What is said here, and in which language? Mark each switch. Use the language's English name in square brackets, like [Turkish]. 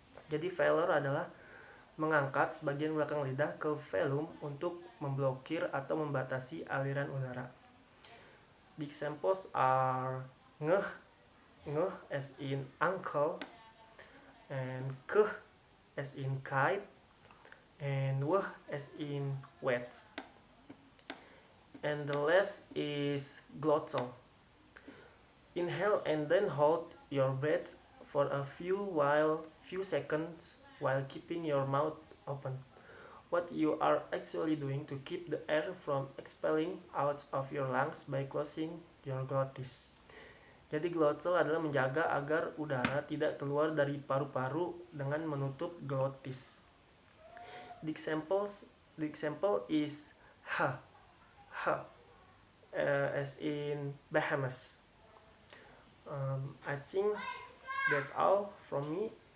[Indonesian] Jadi velar adalah mengangkat bagian belakang lidah ke velum untuk memblokir atau membatasi aliran udara. [English] The examples are ngeh as in uncle, and keh as in kite, and weh as in wet. And the last is glottal. Inhale and then hold your breath for a few seconds while keeping your mouth open. What you are actually doing to keep the air from expelling out of your lungs by closing your glottis. [Indonesian] Jadi glottal adalah menjaga agar udara tidak keluar dari paru-paru dengan menutup glottis. [English] The example is ha as in Bahamas. I think that's all from me.